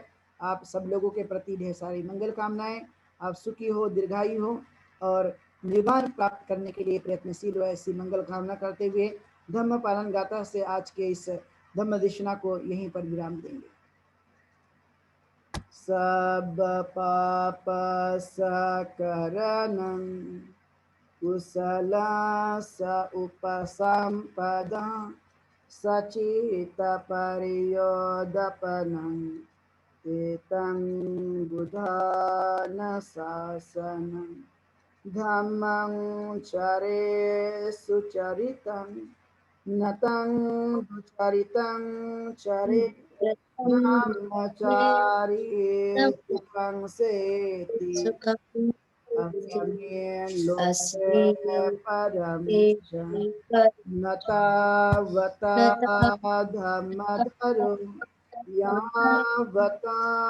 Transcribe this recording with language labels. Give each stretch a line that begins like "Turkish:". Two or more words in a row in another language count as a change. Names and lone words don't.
Hindi: आप सब लोगों के प्रति ढेर सारी मंगल कामनाएं, आप सुखी हो, दीर्घायु हो और निर्वाण प्राप्त करने के लिए प्रयत्नशील हो, ऐसी मंगल कामना करते हुए धम्म पालन गाथा से आज के इस धम्म देशना को यहीं पर विराम देंगे।
Pali: सब पाप सकरणं कुशला स उपसंपदा सचित परियोदपनं एतं बुधान शासनं धम्मं चरे सुचरितं नतं दुचरितं चरे ब्रह्मचारी सुखं सेति अस्मिन् लोके परं च न तावता धम्मधरो यावता